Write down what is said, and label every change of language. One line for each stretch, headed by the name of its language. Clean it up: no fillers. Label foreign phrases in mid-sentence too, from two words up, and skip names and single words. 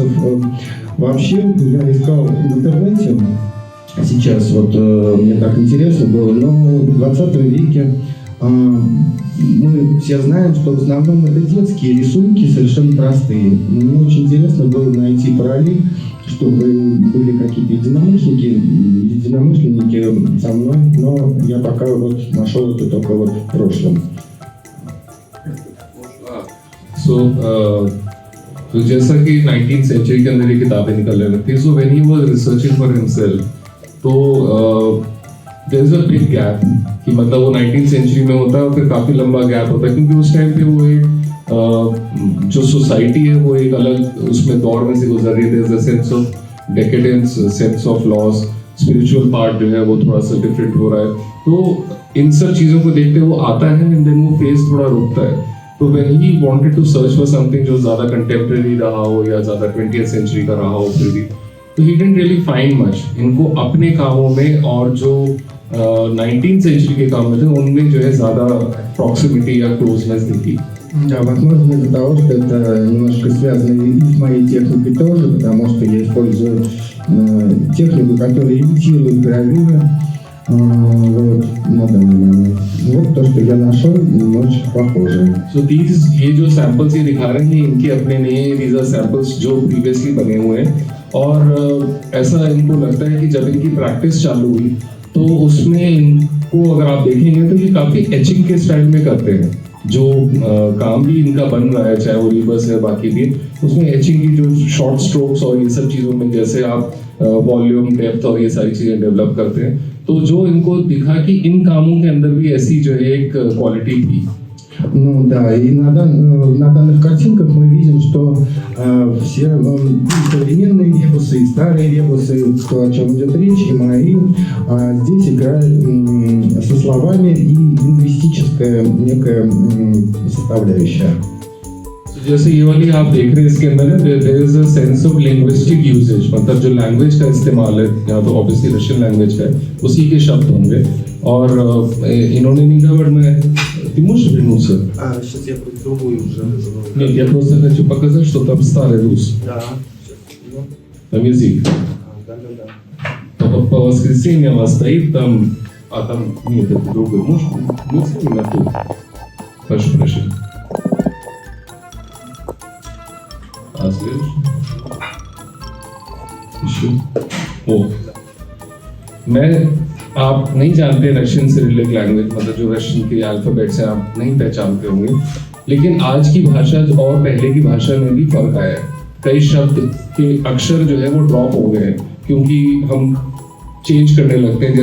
Russian: Вообще я искал в интернете, сейчас вот мне так интересно было, но в 20 веке мы все знаем, что в основном это детские рисунки, совершенно простые. Мне очень интересно было найти параллель, чтобы были какие-то единомышленники со мной, но я пока вот нашел это только вот в прошлом.
Hindi: तो जैसा कि 19th सेंचुरी के अंदर ये किताबें निकल रही थी,
English: so when he was researching for himself,
Hindi: तो
English: there is a big gap
Hindi: कि मतलब वो 19th सेंचुरी में होता है और फिर काफ़ी लंबा गैप होता है, क्योंकि उस टाइम पे वो एक जो सोसाइटी है वो एक अलग उसमें दौर में से गुजर रही है।
English: there is a sense of decadence, sense of loss, spiritual part
Hindi: जो है वो थोड़ा सा डिफरेंट हो रहा है। तो इन सब चीज़ों को देखते वो आता है
English: and then
Hindi: वो फेज थोड़ा रुकता है। तो
English: when he wanted to search for something
Hindi: जो ज़्यादा कंटेम्प्रेरी रहा हो या ज़्यादा 20th सेंचुरी का रहा हो फिर भी, तो
English: he didn't really find much।
Hindi: इनको अपने कामों में और जो 19th सेंचुरी के काम में थे उनमें जो है ज़्यादा प्रॉक्सिमिटी या क्लोजनेस दिखी।
Russian: Да, возможно из-за того, что это немножко связано и с моей техникой тоже, потому что я использую технику, которая имитирует гравюры. Вот, на данный момент. Вот то, что я нашел, немножечко похоже.
English: So these
Hindi: ये जो सैंपल्स ये दिखा रहे हैं इनके अपने नहीं,
English: these are samples
Hindi: जो प्रीवियसली बने हुए हैं, और ऐसा इनको लगता है कि जब इनकी प्रैक्टिस चालू हुई तो उसमें इनको अगर आप देखेंगे तो ये काफ़ी एचिंग के स्टाइल में करते हैं। जो काम भी इनका बन रहा है, चाहे वो रिबस है बाकी भी, उसमें एचिंग की जो
English: short strokes
Hindi: और ये सब चीज़ों में जैसे आप वॉल्यूम, डेप्थ और ये सारी चीज़ें डेवलप करते हैं, तो जो इनको दिखा कि इन कामों के अंदर भी ऐसी जो है एक क्वालिटी थी।
Russian: Ну да, и на данных картинках мы видим, что все современные ребусы и старые ребусы, то, о чем идет речь, и мои, здесь играют со словами и лингвистическая некая составляющая.
Hindi: जैसे ये वाली आप देख रहे हैं इसके अंदर है
English: there is a sense of linguistic usage,
Hindi: मतलब जो लैंग्वेज का इस्तेमाल है यहाँ तो ऑब्वियसली
English: Russian language
Hindi: का है, उसी के शब्द होंगे। और इन्होंने नहीं कहा, बट मैं
Russian: ты можешь вернуться? Сейчас я другую уже. Нет, я просто хочу показать, что там старый рус. Да. Там язык. Да. По воскресеньям стоит там, а там нет, это другой. Можешь быть на ту? Прошу прощения. А следующий? Еще? О.
Hindi: आप नहीं जानते
English: Russian Cyrillic language,
Hindi: मतलब जो रशियन के अल्फाबेट्स हैं आप नहीं पहचानते होंगे, लेकिन आज की भाषा और पहले की भाषा में भी फर्क आया है। कई शब्द के अक्षर जो है वो ड्रॉप हो गए हैं क्योंकि हम चेंज करने लगते हैं।